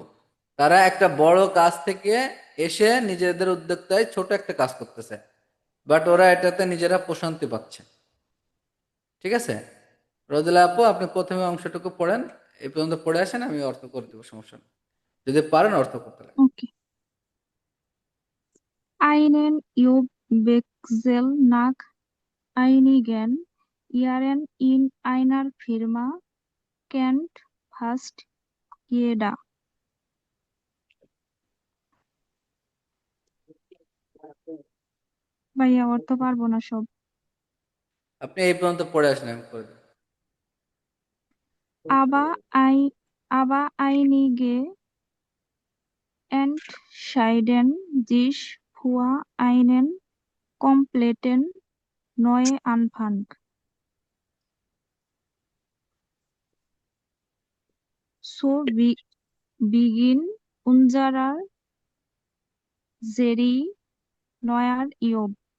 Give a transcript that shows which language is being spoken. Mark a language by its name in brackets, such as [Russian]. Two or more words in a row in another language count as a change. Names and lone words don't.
[Bangla] তারা একটা বড় কাজ থেকে এসে নিজেদের উদ্যোক্তায় ছোট একটা কাজ করতেছে, বাট ওরা এটাতে নিজেরা প্রশান্তি পাচ্ছে। ঠিক আছে, রোদেলা আপু, আপনি প্রথমে অংশটুকু পড়েন, এই পর্যন্ত পড়ে আসেন, আমি অর্থ করে দেবো, সমস্যা নেই, যদি পারেন অর্থ করতে লাগে। Okay. [German] Einen Wechsel nach einigen Jahren in einer Firma kennt fast jeder. [Bangla] ভাইয়া অর্থ পারবো না সব। আপনি এই পর্যন্ত পড়ে আসেন, আমি করে দেবো। [German] Aber einige entscheiden sich für einen kompletten Neuanfang. So beginn unserer Serie neuer Job.